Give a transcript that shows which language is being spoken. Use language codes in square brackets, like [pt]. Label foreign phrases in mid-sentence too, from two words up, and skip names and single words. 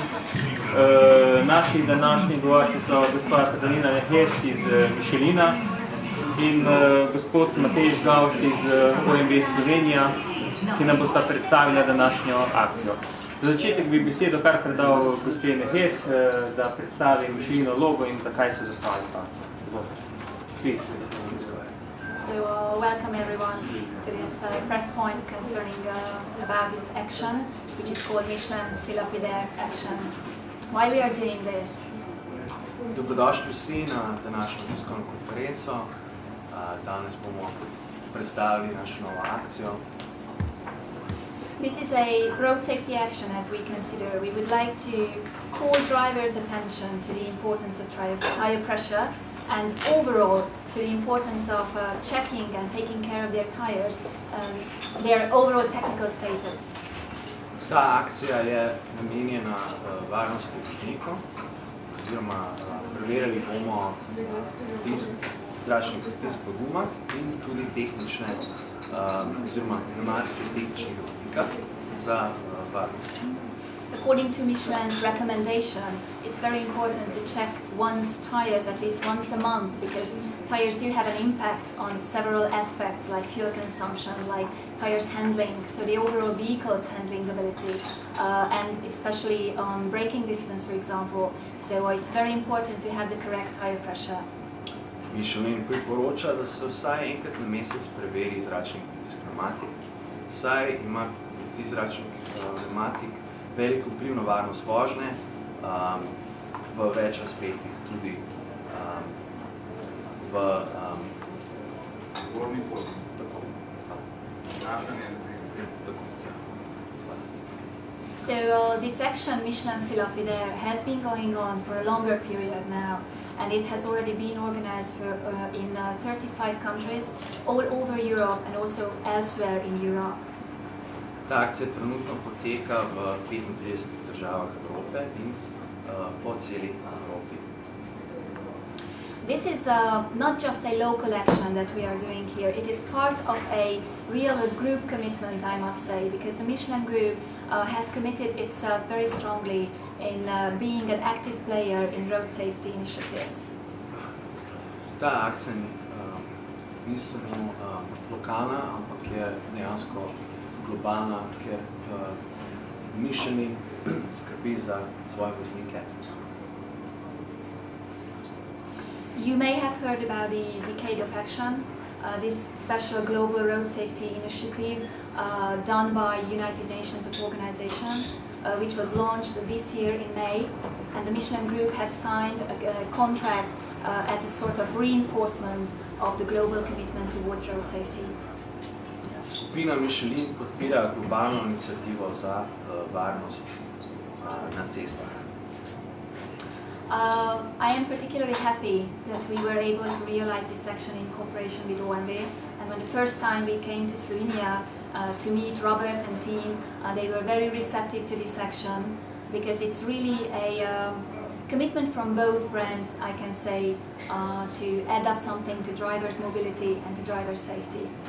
[sl] Naši današnji govorci so gospa Katarina Nehes iz Michelina in gospod Matej Žgavc iz OMV Slovenija, ki nam bosta predstavila današnjo akcijo. Za začetek bi besedo kar predal gospe Nehes, da predstavi Michelino logo in zakaj se zastavlja ta akcija. [en] Please. So welcome everyone to this press point concerning about this action, which is called Michelin Fill Up With Air action. Why we are doing this? [sl] Dobrodošli vsi na današnjo tiskovno konferenco. Danes bomo predstavili našo novo akcijo. [en] This is a road safety action as we consider. We would like to call drivers' attention to the importance of tire pressure and overall to the importance of checking and taking care of their tires, their overall technical status. [sl] Ta akcija je namenjena varnosti voznikov, oziroma preverjali bomo zračni pritisk v gumah in tudi tehnične, oziroma pneumatike z tehničnega vidika za varnost. [en] According to Michelin's recommendation, it's very important to check one's tires at least once a month because tires do have an impact on several aspects like fuel consumption, like tires handling, so the overall vehicle's handling ability, and especially on braking distance, for example. So it's very important to have the correct tire pressure. [sl] Michelin priporoča, da se vsaj enkrat na mesec preveri zračni pritisk pneumatik, saj ima pritisk zračnih pneumatik velik vpliv na varnost vožnje, v več aspektih tudi v gornji poti. [en] So this action, Michelin Fill Up With Air, has been going on for a longer period now, and it has already been organized in 35 countries all over Europe and also elsewhere in Europe. [sl] Ta akcija trenutno poteka v 35 državah Evrope in po celi Evropi. [en] This is not just a local action that we are doing here. It is part of a real group commitment, I must say, because the Michelin Group has committed itself very strongly in being an active player in road safety initiatives. [sl] Ta akcija ni samo lokalna, ampak je dejansko globalna, ker Michelin skrbi za svoje voznike. [en] You may have heard about the Decade of Action, this special global road safety initiative done by United Nations Organization, which was launched this year in May, and the Michelin Group has signed a contract as a sort of reinforcement of the global commitment towards road safety. [sl] Skupina Michelin podpira globalno inicijativo za varnost na cestah. [en] I am particularly happy that we were able to realize this action in cooperation with OMV, and when the first time we came to Slovenia to meet Robert and team, they were very receptive to this action because it's really a commitment from both brands, I can say, to add up something to drivers' mobility and to drivers' safety.